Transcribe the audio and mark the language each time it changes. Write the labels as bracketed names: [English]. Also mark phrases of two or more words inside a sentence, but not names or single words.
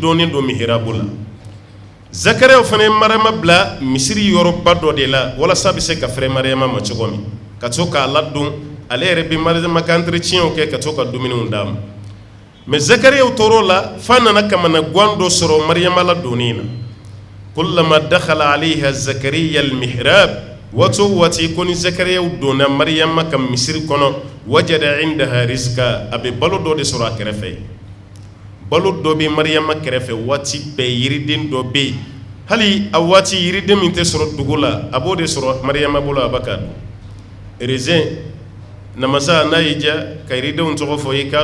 [Bambara] dɔnnen don mihrabu la Zakariya fana ye Mariyama bila misiri yɔrɔba dɔ de la walasa a bɛ se ka fɛrɛ Mariyama ma cogo min ka to k'a ladon ale yɛrɛ bɛ Mariyama ka entretien kɛ ka to ka dumuniw d'a ma mais Zakariya tor'o la f'a nana kamana gan dɔ sɔrɔ Mariyama la donni na [Arabic] كلما دخل عليها زكريا المحراب [Bambara] waati o waati ko ni Zakariya donna Mariyama ka misiri kɔnɔ [Arabic] وجد عندها رزقا [Bambara] a bɛ balo dɔ de sɔrɔ a kɛrɛfɛ balo dɔ bɛ Mariyama kɛrɛfɛ waati bɛɛ yiriden dɔ bɛ yen hali a waati yiriden min tɛ sɔrɔ dugu la a b'o de sɔrɔ Mariyama bolo a b'a ka dun raisin namasa n'a y'i diya ka yiridenw tɔgɔ fɔ i k'a